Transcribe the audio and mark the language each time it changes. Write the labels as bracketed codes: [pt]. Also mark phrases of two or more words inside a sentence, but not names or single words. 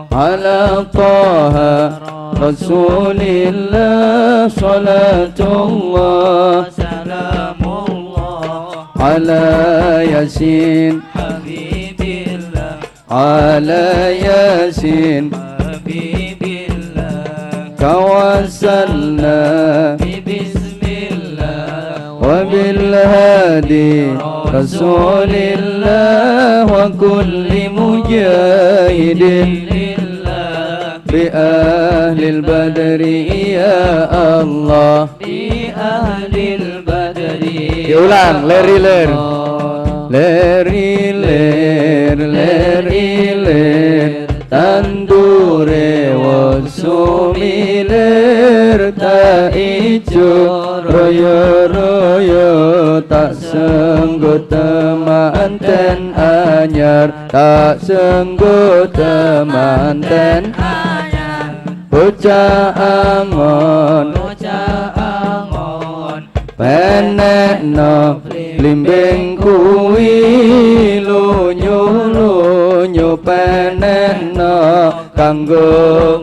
[ar] على طه رسول الله صلاة الله salamullah على يس habibillah على يس habibillah tawassalna bismillah وبالهادي رسول الله وكل مجاهد lillah بأهل البدر يا الله. بأهل البدر [jv] Diulang, ler leri ler tandure wasumiler ta ijo royo tak senggo temanten anyar tak senggo temanten bocah angon penekno blimbing kuwi lunyu penekno kanggo